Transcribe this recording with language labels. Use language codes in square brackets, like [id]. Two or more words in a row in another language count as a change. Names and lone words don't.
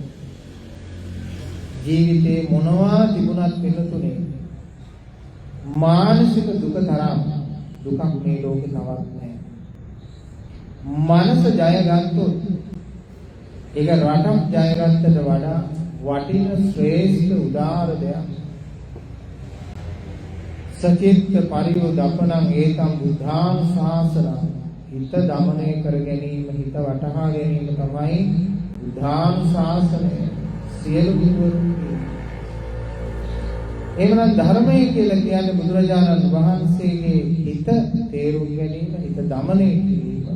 [si] ජීවිතේ මොනවා තිබුණත් පිළිතුනේ මානසික දුක තරම් දුකක් මේ ලෝකේ තවත් නැහැ. මනස ජය ගත්තොත් ඒක රටක් ජය ගන්නට වඩා වටින ශ්‍රේෂ්ඨ උදාර දෙයක්. [pi] සචිත්ත පරියෝදපණං ඒතම් බුද්ධානුශාසනං. [si] හිත දමනය කර ගැනීම, හිත වටහා ගැනීම තමයි බුද්ධානුශාසනය. සියලු විදුවරු එහෙනම් ධර්මය කියලා කියන්නේ බුදුරජාණන් වහන්සේගේ හිත තේරුම් ගැනීම, හිත දමනය කිරීම.